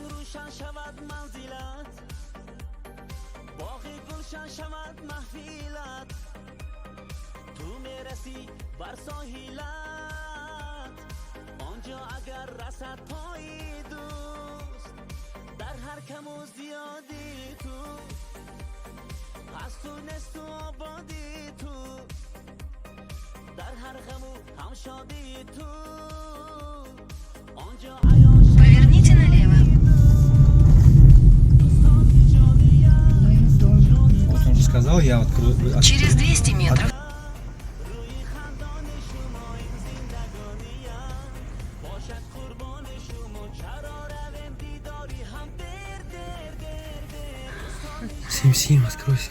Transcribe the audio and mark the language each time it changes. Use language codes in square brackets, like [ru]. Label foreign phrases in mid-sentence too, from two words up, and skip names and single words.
[tg] روشن شود منزلت، باغ گلشن شود محفیلت، تو میرسی بر ساحلت، آنجا اگر رسد پای دوست، در هر کم و زیادی تو، هست و نست و آبادی تو، در هر غم و هم شادی تو، آنجا عیان شد. [ru] Поверните налево. Вот он же сказал, я открою. Через 200 метров. Сим-Сим, откройся.